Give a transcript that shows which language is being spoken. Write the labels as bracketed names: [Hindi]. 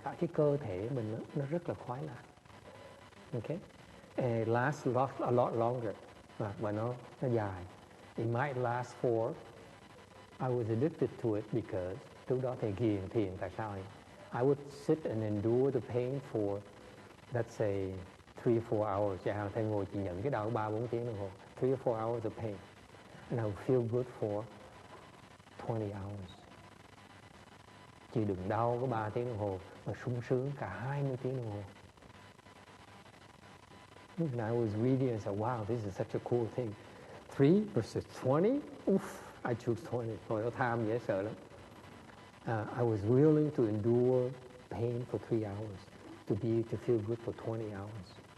[Vietnamese] Cả cái cơ thể mình nó rất là khoái lạc. [English] Okay? And it lasts a lot longer. [Vietnamese] Và nó dài. [English] It might last for, I was addicted to it because [Vietnamese] lúc đó thầy thiền tại sao ấy? [English] I would sit and endure the pain for, let's say, 3-4 hours. [Vietnamese] Chẳng hạn thầy ngồi chỉ nhận cái đau 3-4 tiếng đồng hồ. [English] 3-4 hours of pain. And I would feel good for 20 hours. [Vietnamese] Chỉ đừng đau có 3 tiếng đồng hồ mà sung sướng cả 20 tiếng đồng hồ. [English] And I was reading and said, wow, this is such a cool thing. 3 versus 20? Oof, I choose 20. [Vietnamese] Hồi đó tham dễ sợ lắm. [English] I was willing to endure pain for 3 hours to feel good for 20 hours.